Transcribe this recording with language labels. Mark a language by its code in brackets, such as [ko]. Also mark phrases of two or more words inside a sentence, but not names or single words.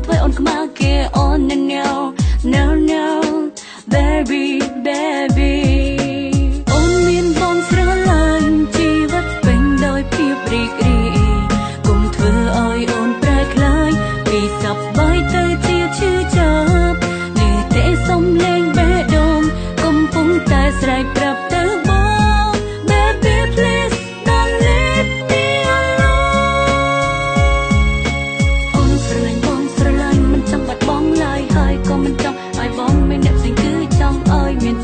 [km] ធ្វើអូនខ្មាស់គេអូន [en] No Baby Baby [km] អូនមានបងស្រឡាញ់ជី វិតពេញដោយភាពរីករាយគុំធ្វើឲ្យអូនប្រែក្លាយពីសប្បាយទៅជាឈឺចាប់នេះទេសំលេងបេះដូងកំពុងតែស្រែកប្រាប់ទៅបង [en] Baby please don't leave me alone [km] អូនស្រឡាញ់បងស្រឡាញ់មិនចង់បាត់បង់ឡើយហើយក៏មិនចង់ឲ្យបងមានអ្នកផ្សេងគឺចង់ឲ្យ